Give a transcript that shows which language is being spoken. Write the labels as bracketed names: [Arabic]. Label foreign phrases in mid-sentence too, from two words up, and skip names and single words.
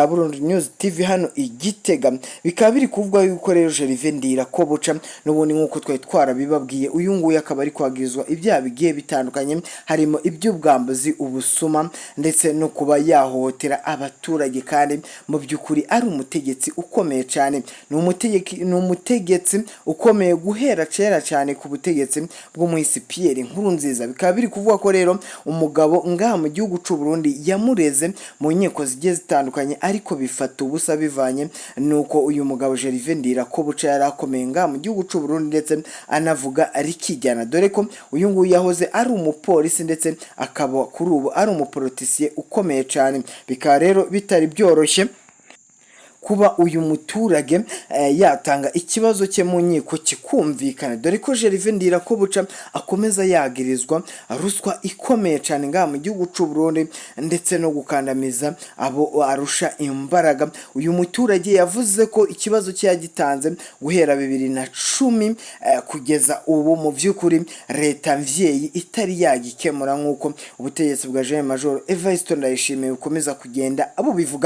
[Kinyarwanda] Burundi News TV hano Igitega bikaba biri kuvuga yuko rero Gervais ndirakobuca n'ubundi nkuko twari twarabibabwiye uyu nguyu akaba ari kwagirizwa ibyaha bigiye bitandukanye harimo iby'ubwambuzi ubusuma ndetse no kuba yahohotera abaturage kandi mu byukuri ari umutegetsi ukomeye cyane ni umutegetsi ukomeye guhera kera cyane ku butegetsi bwo w'umuhisi Pierre Nkurunziza. Bikaba biri kuvuga ko rero umugabo ngaha mu gihugu cy'u Burundi yamureze mu nkiko zigiye zitandukanye, ariko bifata ubusa bivanye nuko uyu mugabo Gervais ndirakobuca yari akomeye ngaha mu gihugu cy'u Burundi, ndetse anavuga rikijyana, dore ko uyu nguyu yahoze ari umupolisi ndetse akaba kuri ubu ari umupolitisiye ukomeye cyane. Bikaba rero bitari byoroshye kuba uyu muturage yatanga ikibazo cye mu nkiko kikumvikana, dore ko Gervais ndirakobuca akomeza yagirizwa ruswa ikomeye cyane ngaha mu gihugu cy'u Burundi, ndetse no gukandamiza abo arusha imbaraga. Uyu muturage yavuze ko ikibazo cye yagitanze guhera 2010 kugeza ubu mu by'ukuri leta mvyeyi itari yagikemura, nk'uko ubutegetsi bwa Jean Major Gervais ndayishimiye bukomeza kugenda abo bivuga.